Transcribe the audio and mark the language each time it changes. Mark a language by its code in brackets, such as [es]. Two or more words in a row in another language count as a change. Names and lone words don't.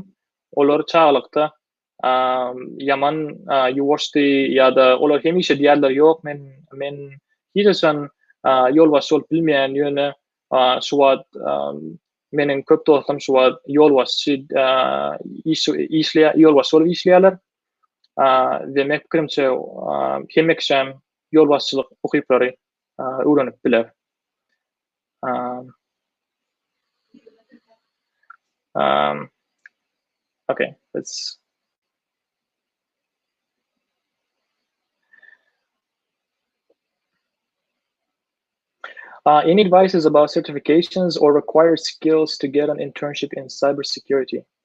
[tk] Olar çağlykda yaman ýuwaşdy ýa-da olar hemişe diýerler, ýok men hiçeşen ýolbaşçy bolup bilmeýän ýöne şu wagt meniň köp dostum şu wagt ýolbaşçy ýolbaşçy bolup işleýärler. Ve men pikirimçe hemme kişi ýolbaşçylyk okuyuplary öwrenip biler. [en] Okay, let's. Any advices about certifications or required skills to get an internship in cybersecurity?